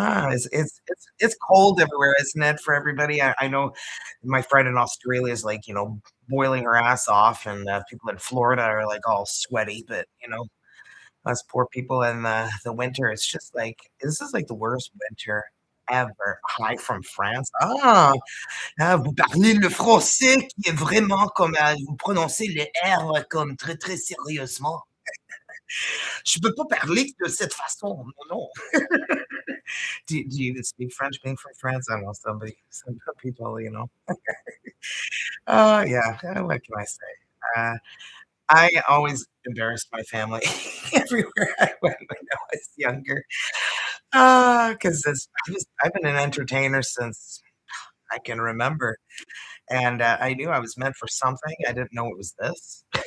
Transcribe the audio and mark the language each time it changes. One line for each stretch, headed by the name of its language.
English: It's cold everywhere, isn't it, for everybody? I know my friend in Australia is, like, boiling her ass off, and, people in Florida are, like, all sweaty, but, us poor people in the winter, it's just like this is, like, the worst winter ever. Hi from France.
French: Ah, vous parlez le français qui est vraiment comme, vous prononcez les R comme très, très sérieusement. Je peux pas parler de cette façon, non, non.
English: Do you even speak French being from France? I don't know, some people, yeah, what can I say? Uh, I always embarrassed my family everywhere I went when I was younger. 'Cause I've been an entertainer since I can remember, and, I knew I was meant for something, I didn't know it was this.